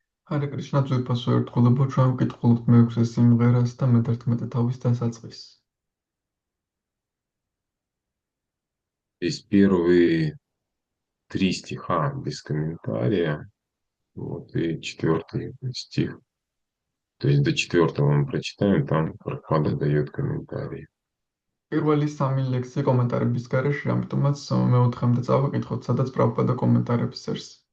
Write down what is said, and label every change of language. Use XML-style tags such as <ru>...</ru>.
<ka>Hare Krishna ძვირფასო ერთგულებო ჩვენ ვკითხულობთ მეექვსე სიმღერას და მე-11 თავის დასაწყისს.</ka> <ru>Здесь первые 3 стиха без комментария, вот, и 4 стих. То есть до 4 мы прочитаем, там Прабхупада дает комментарии.</ru> <ka>პირველი 3 ლექსი კომენტარების გარეშე, ამიტომაც მე-4-მდე წავიკითხოთ, სადაც პრაბჰუპადა კომენტარებს წერს.</ka>